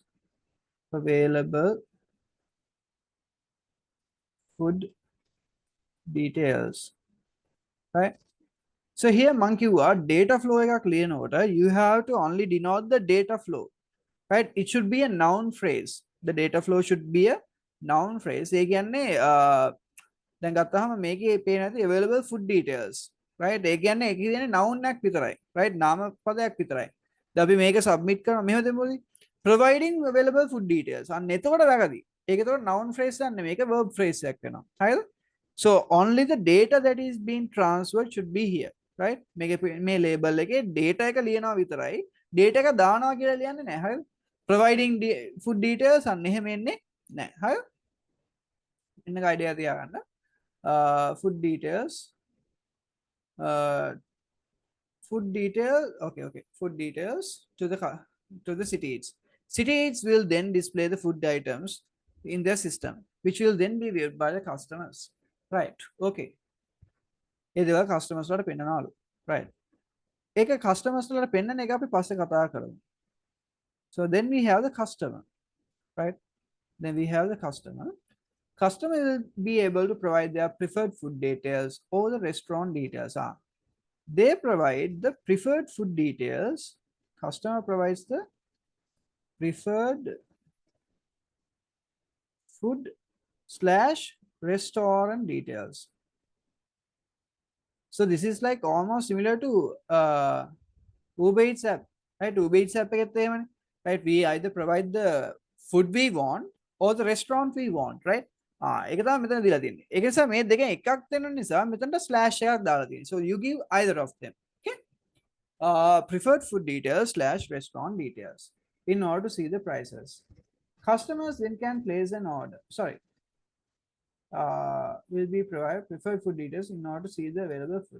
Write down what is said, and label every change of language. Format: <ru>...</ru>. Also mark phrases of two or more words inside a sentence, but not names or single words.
<en>Available food details. Right? So here monkey data flow</en> <si>එකක් ලියන්නට,</si> <en>you have to only denote the data flow. Right? It should be a noun phrase. The data flow should be a noun phrase.</en> <si>ඒ කියන්නේ දැන් ගත්තාම මේකේ පේන ඇති</si> <en>available food details.</en> <si>Right? ඒ කියන්නේ ඒක කියන්නේ noun එකක් විතරයි. Right? නාම පදයක් විතරයි. දැන් අපි මේක submit කරනවා මෙහෙම දෙමුද?</si> <en>Providing available food details.</en> <si>අන්න එතකොට වැරදි. ඒක එතකොට</si> <en>noun phrase</en> <si>එකක් නෙමෙයි. මේක</si> <en>verb phrase</en> <si>එකක් වෙනවා. හරිද?</si> <en>So only the data that is being transferred should be here. Right?</en> <si>මේක මේ label එකේ data එක ලියනවා විතරයි. Data එක දානවා කියලා ලියන්නේ නැහැ. හරිද?</si> <en>Providing food details</en> <si>අන්න එහෙම එන්නේ නැහැ. හරිද? ඉන්න idea තියාගන්න.</si> <en>Food details. Food detail. Okay. Food details to the City Eats. City Eats will then display the food items in their system, which will then be viewed by the customers. Right.</en> <si>Okay. ඒ දේවල් customers වලට පෙන්නනවලු. Right. ඒක customers වලට පෙන්නන එක අපි පස්සේ කතා කරමු.</si> <en>So then we have the customer. Right. Then we have the customer. Customer will be able to provide their preferred food details or the restaurant details. They provide the preferred food details. Customer provides the preferred food / restaurant details. So this is like almost similar to Uber Eats app, right? Uber Eats app right? We either provide the food we want or the restaurant we want, right?</en> <si>ඒක තමයි මෙතන දීලා තියෙන්නේ. ඒක නිසා මේ දෙකෙන් එකක් දෙන්න නිසා මෙතනට ස්ලෑෂ් එකක් දාලා තියෙනවා.</si> <en>So you give either of them. Okay? Preferred food details / restaurant details in order to see the prices. Customers then can place an order. Sorry. Will be provided preferred food details in order to see the available food.</en>